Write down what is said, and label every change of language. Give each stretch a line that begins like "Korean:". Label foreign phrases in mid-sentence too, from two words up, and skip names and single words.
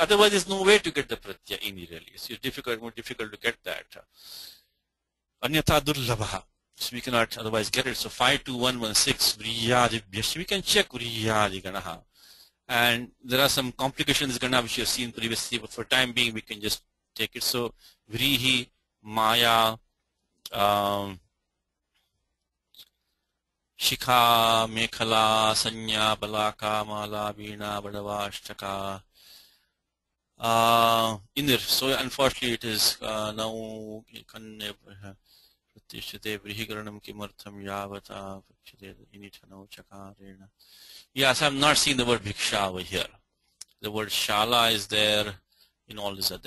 English: Otherwise, there's no way to get the
Sanskrit: Pratyaya ini
English: really. It's more difficult to get that.
Sanskrit: Anyatha Durlabha.
English: So we cannot otherwise get it. So 52116 Vriyadibhyascha. We can check
Sanskrit: Vriyadi Ganaha.
English: And there are some complications Gana which you have seen previously, but for time being we can just take it.
Sanskrit: So Vrihi, Maya, Shikha, Mekhala, Sanya, Balaka, Mala, Veena, Badava, Ashtaka.
English: In there. So unfortunately it is now Yes, I'm not seeing the word Bhiksha over here. The word Shala is there, all these are there.